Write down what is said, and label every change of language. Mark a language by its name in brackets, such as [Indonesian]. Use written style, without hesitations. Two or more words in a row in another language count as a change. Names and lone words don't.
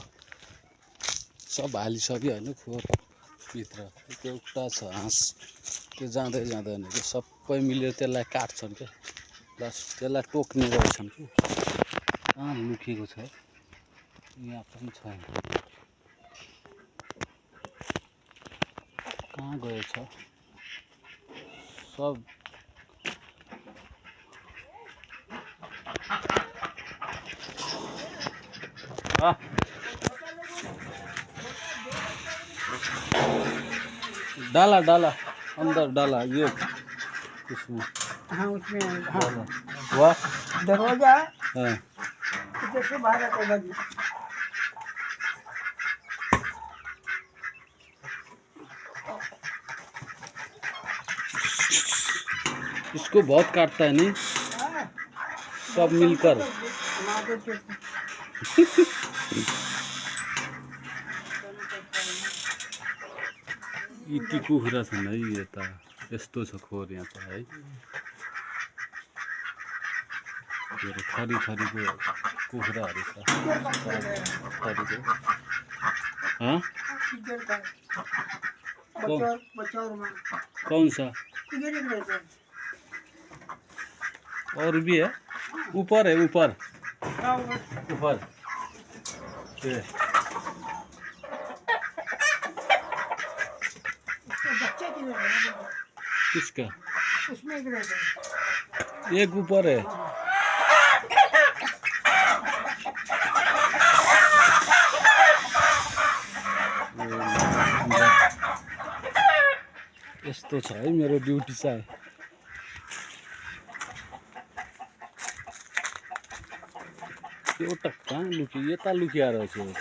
[Nepali] सब हालिसक्यो होइन, खोरभित्र एउटा छ हाँस, त्यो जाँदै जाँदैन कि सबै मिलेर त्यसलाई काट्छन् क्या। प्लस त्यसलाई टोक्ने रहेछन् कि कहाँ लुकेको छ, यहाँ पनि छैन, कहाँ गएछ सब। [Hindi] डाला डाला अंदर डाला ये इसमें। हाँ उसमें हाँ वाह दरवाजा हाँ। इधर से बाहर आता है। इसको बहुत काटता है नहीं, सब मिलकर। [Nepali] यति कुखुरा छन् है यता, यस्तो छ खोर यहाँ त है। थरी थरीको कुखुराहरू छ, थरीको। [Hindi] हाँ कौन सा और भी है? ऊपर है, ऊपर ऊपर ये किसका? उसमें एक ऊपर है। [Nepali] यस्तो छ है मेरो ड्युटी चाहिँ। एउटा कहाँ लुक्यो, यता लुकिया रहेछ एउटा।